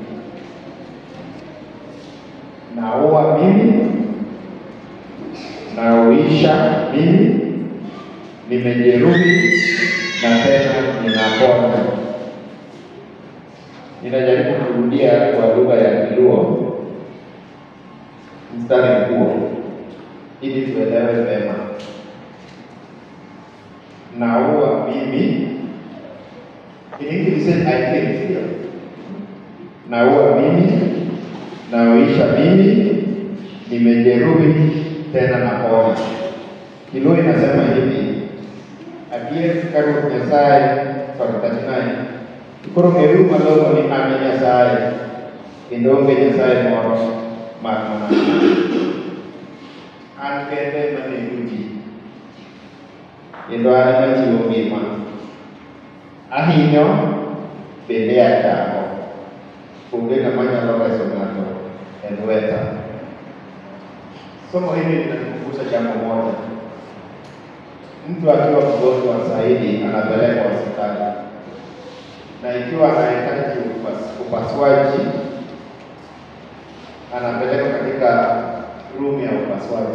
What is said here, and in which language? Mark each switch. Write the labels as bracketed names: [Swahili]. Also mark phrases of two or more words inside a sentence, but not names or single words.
[Swahili] Naua mimi, nauisha mimi, nimejeruhi na tena ninaponya. Ninajaribu kurudia kwa lugha ya Kiluo mstari huo ili tuelewe vema. Naua mimi, [English] in English says I kill. [Swahili] Naua mimi, nauisha mimi, nimejeruhi tena naponya. Kiluo inasema hivi: [Luo (Kenya and Tanzania)] Adier karo Nyasaye farutajinai koro ngeru malongo ni ame Nyasaye kendo onge Nyasaye moro mana an kende manego ji kendo an machiwo ngima, ahinyo bende achamo, onge ng'ama nyalo reso ng'ato e lweta. [Swahili] Somo hili linatukumbusha jambo moja: mtu akiwa mgonjwa zaidi anapelekwa hospitali, na ikiwa anahitaji upasuaji anapelekwa katika room ya upasuaji.